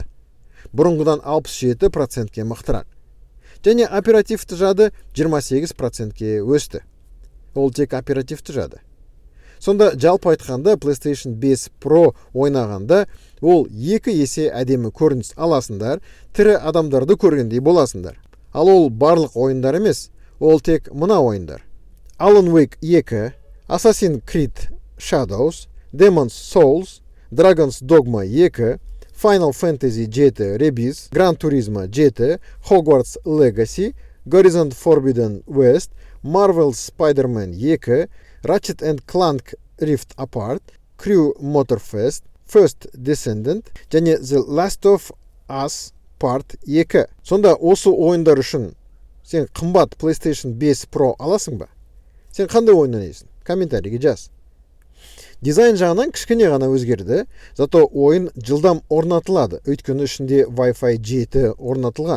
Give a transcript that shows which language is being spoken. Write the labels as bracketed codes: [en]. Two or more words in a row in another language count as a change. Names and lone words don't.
[kk] Бұрынғыдан 67%-ке мықтырақ. Және оперативті жады 28%-ке өсті. Ол тек оперативті жады. Сонда жалпы айтқанда PlayStation 5 Pro ойнағанда ол 2 есе әдемі көрініс аласыңдар, тірі адамдарды көргендей боласыңдар. Ал ол барлық ойындар емес, ол тек мына ойындар: Alan Wake 2, Assassin's Creed Shadows, Demon's Souls, Dragon's Dogma 2, Final Fantasy 7 Rebirth, Gran Turismo 7, Hogwarts Legacy, Horizon Forbidden West, Marvel's Spider-Man 2, Ratchet & Clank Rift Apart, Crew Motorfest, First Descendant және The Last of Us Part 2. Сонда осы ойындар үшін сен қымбат PlayStation 5 Pro аласың ба? Сен қандай ойын ойнайсың? Комментарийге жаз. Дизайн жағынан кішкене ғана өзгерді, зато ойын жылдам орнатылады, өйткені ішінде Wi-Fi 7 орнатылған.